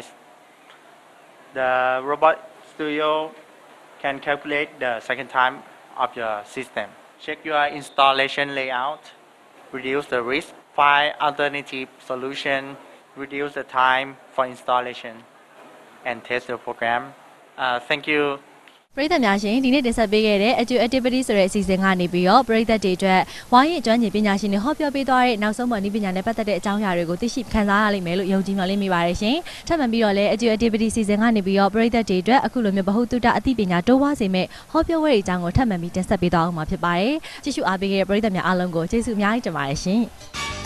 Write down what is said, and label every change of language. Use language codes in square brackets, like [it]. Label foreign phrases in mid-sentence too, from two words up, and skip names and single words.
[en] The Robot Studio can calculate the cycle time of your system. Check your installation layout. Reduce the risk. Find alternative solution. Reduce the time for installation. And test the program. Thank you. [my] ပရိသတ်များရှင်ဒီနေ့တင်ဆက်ပေးခဲ့တဲ့ Edu Activity ဆိုတဲ့အစီအစဉ်ကနေပြီးတော့ပရိသတ်တွေအတွက်ဝိုင်းရင်ကျွမ်းကျင်ပညာရှင်တွေဟောပြောပေးသွားတဲ့နောက်ဆုံးပေါ်နည်းပညာနဲ့ပတ်သက်တဲ့အကြောင်းအရာတွေကိုသိရှိခံစားရလိမ့်မယ်လို့ယုံကြည်မျှော်လင့်မိပါတယ်ရှင်ထပ်မံပြီးတော့လည်း Edu Activity စီစဉ်ကနေပြီးတော့ပရိသတ်တွေအတွက်အခုလိုမျိုးဗဟုသုတအသိပညာတိုးပွားစေမဲ့ဟောပြောပွဲတွေအကြောင်းကိုထပ်မံပြီးတင်ဆက်ပေးသွားအောင်မှာဖြစ်ပါတယ်ကြည့်ရှုအားပေးခဲ့တဲ့ပရိသတ်များအားလုံးကိုကျေးဇူးအများကြီးတင်ပါတယ်ရှင်